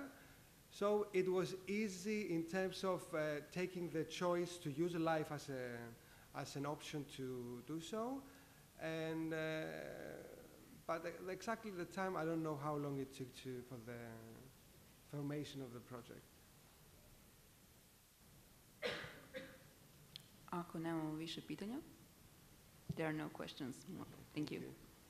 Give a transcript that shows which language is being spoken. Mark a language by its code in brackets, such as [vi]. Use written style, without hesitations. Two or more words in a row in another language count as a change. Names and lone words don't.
[en] So it was easy in terms of taking the choice to use life as an option to do so. And but exactly the time, I don't know how long it took for the formation of the project. [sr] Ako nemamo više pitanja, [en] there are no questions. Thank you.